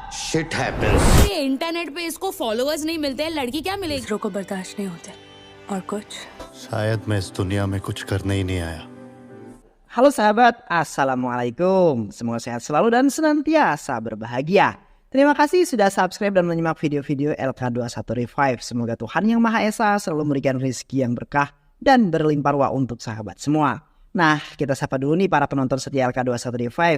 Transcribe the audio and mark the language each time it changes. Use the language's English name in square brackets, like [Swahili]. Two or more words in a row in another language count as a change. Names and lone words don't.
[English] shit happens. [Hindi] ये इंटरनेट पे इसको फॉलोअर्स नहीं मिलते हैं, लड़की क्या मिलेगी? दूसरों को बर्दाश्त नहीं होते और कुछ शायद मैं इस दुनिया में कुछ करने ही नहीं आया. [Indonesian] Halo sahabat, Assalamualaikum. Semoga sehat selalu dan senantiasa berbahagia. Terima kasih sudah subscribe dan menyimak video-video LK21 Revive. Semoga Tuhan Yang Maha Esa selalu memberikan rezeki yang berkah dan berlimpah ruah untuk sahabat semua. Nah, kita sapa dulu nih para penonton setia LK21 Revive.